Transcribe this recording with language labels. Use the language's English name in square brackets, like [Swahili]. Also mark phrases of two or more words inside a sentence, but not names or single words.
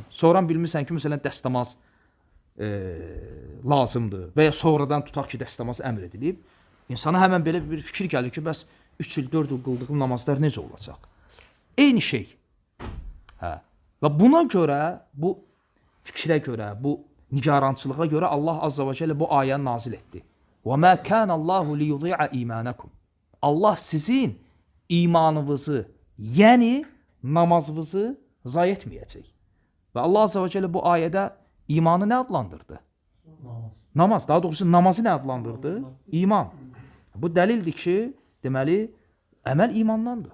[Azerbaijani] Sonra bilmirsən ki, məsələn, dəstəmaz lazımdır və ya sonradan tutaq ki, dəstəmaz əmr edilib. İnsana həmən belə bir fikir gəlir ki, bəs 3 il, 4 il qıldığım namazlar necə olacaq? Eyni şey. Hə. Və buna görə, bu fikrə görə, bu nigarançılığa görə Allah [Arabic] عز وجل [Azerbaijani] bu ayəni nazil etdi. [Arabic] وَمَا كَانَ اللّٰهُ لِيُضِيعَ إِيمَانَكُمْ [Azerbaijani] Allah sizin imanınızı, yəni namazınızı zay etməyəcək. Və Allah [Arabic] عز وجل [Azerbaijani] bu ayədə imanı nə adlandırdı? Namaz. Daha doğrusu namazı nə adlandırdı? İman. Bu dəlildir ki, deməli, əməl imandandır.